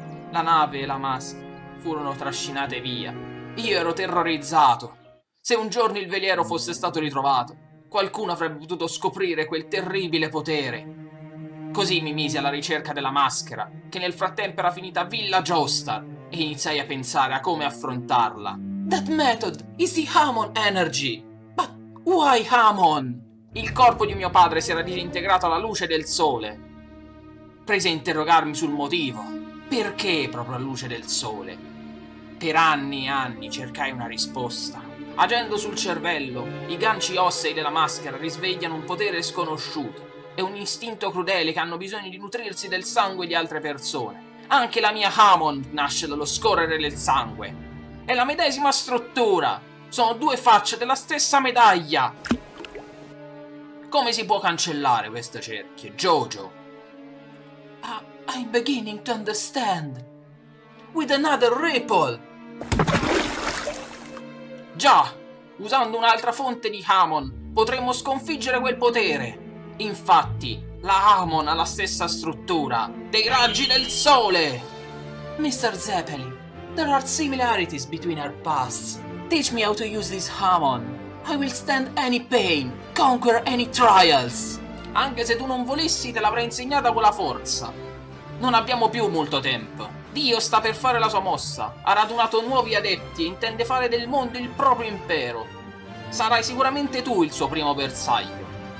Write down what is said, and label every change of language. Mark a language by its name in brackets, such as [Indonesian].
[Italian] La nave e la maschera furono trascinate via. Io ero terrorizzato. Se un giorno il veliero fosse stato ritrovato, qualcuno avrebbe potuto scoprire quel terribile potere. Così mi misi alla ricerca della maschera, che nel frattempo era finita a Villa Joestar, e iniziai a pensare a come affrontarla. [English] That method is the Hamon energy. But why Hamon? [Italian] Il corpo di mio padre si era disintegrato alla luce del sole. Presi a interrogarmi sul motivo. Perché proprio alla luce del sole? Per anni e anni cercai una risposta. Agendo sul cervello, i ganci ossei della maschera risvegliano un potere sconosciuto e un istinto crudele che hanno bisogno di nutrirsi del sangue di altre persone. Anche la mia Hamon nasce dallo scorrere del sangue. È la medesima struttura. Sono due facce della stessa medaglia. Come si può cancellare questo cerchio, JoJo? [English] I'm beginning to understand. With another ripple. [Italian] Già, usando un'altra fonte di Hamon, potremmo sconfiggere quel potere. Infatti, la Hamon ha la stessa struttura dei raggi del sole. [English] Mr. Zeppeli, there are similarities between our pasts. Teach me how to use this Hamon. I will stand any pain, conquer any trials. [Italian] Anche se tu non volessi, te l'avrei insegnata con la forza. Non abbiamo più molto tempo. Dio sta per fare la sua mossa. Ha radunato nuovi adepti e intende fare del mondo il proprio impero. Sarai sicuramente tu il suo primo bersaglio.